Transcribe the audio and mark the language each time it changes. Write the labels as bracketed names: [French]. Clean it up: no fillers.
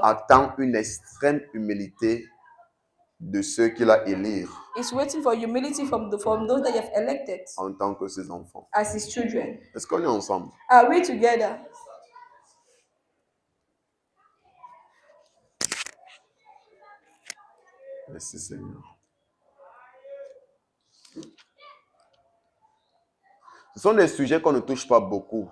[French] attend une extrême humilité de ceux qu'il a élire [English] is waiting for humility from those that you have elected [French] en tant que ses enfants. [English] as his children. [French] Est-ce qu'on est ensemble? [English] Are we together? [French] Merci Seigneur. Ce sont des sujets qu'on ne touche pas beaucoup